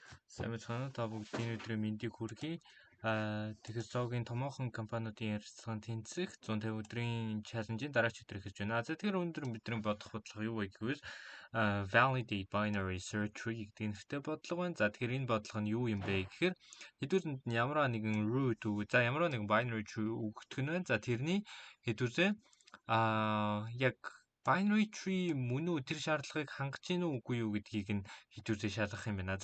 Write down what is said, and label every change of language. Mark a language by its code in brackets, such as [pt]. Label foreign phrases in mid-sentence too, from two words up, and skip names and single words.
[mn] Сайн байна уу? Та бүгдийн өдрийн мэндийг хүргэе. Технологийн томоохон компаниудын ярилцлаганд тэнцэх 150 өдрийн чаленжийн дараач өдөр эхэлж байна. За тэгэхээр өнөөдөр бидний бодох бодлого юу вэ гэвэл [en] validate binary search tree [mn] гэдэг нэртэй бодлого байна. За тэгэхээр энэ бодлого нь юу юм бэ гэхээр хэдүүлэнд нь ямар нэгэн root үг, за ямар нэгэн [en] binary tree [mn] өгөх нь байна. За тэрний хэдүүлээ яг [en] binary tree [mn] мөн үү тэр шаардлагыг хангаж гин үгүй юу гэдгийг нь хэдүүлээ шалгах юм байна.